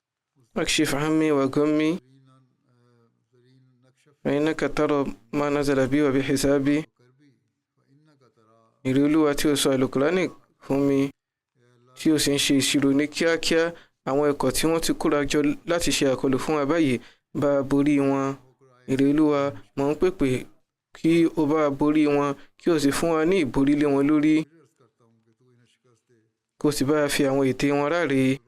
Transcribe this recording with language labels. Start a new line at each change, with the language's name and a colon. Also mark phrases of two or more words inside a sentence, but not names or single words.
Arabic: اكشف همي وغمي فإنك ترى ما نزل بي وبحسابي.
Yoruba: ìrẹ́ Olúwa tí o sọ àlùkùránì fún mi tí o sì ń ṣe ìṣirò ní kíákíá àwọn ikọ̀ tí wọ́n ti kóra jọ láti ṣe àkọlù fún wa báyìí bá a borí wọn. ìrẹ́ Olúwa mò ń pèpè kí o bá a borí wọn kí o sì fún wa ní ìborí lé wọn lórí kó o sì bá a fi àwọn ète wọn ráre.